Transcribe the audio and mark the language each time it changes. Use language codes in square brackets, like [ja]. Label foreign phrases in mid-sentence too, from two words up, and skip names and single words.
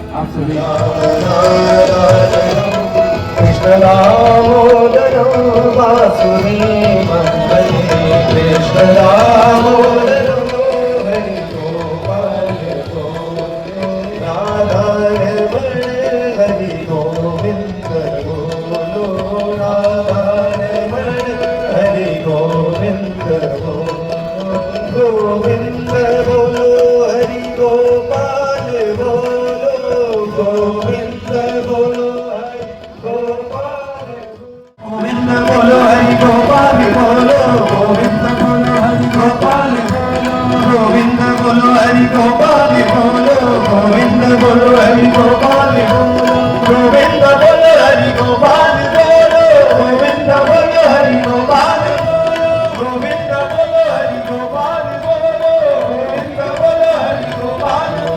[sa] कृष्ण दामोदरं वासुदेवं भजे कृष्ण दामोदरं [hi] हरि गोपाल राधा रमण हरि गोविंद बोलो राधा रमण हरि गोविंद गोविंद बोलो हरि गोपाल बोलो गोविंद बोलो हरि गोपाल गोविंद बोलो हरि गोपाल बोलो गोविंद बोलो हरि गोपाल बोलो गोविंद बोलो हरि गोपाल बोलो गोविंद बोलो हरि गोपाल बोलो गोविंद बोलो हरि गोपाल बोलो गोविंद बोलो हरि गोपाल गोविंद बोलो हरि गोपाल बोलो गोविंद बोलो हरि गोपाल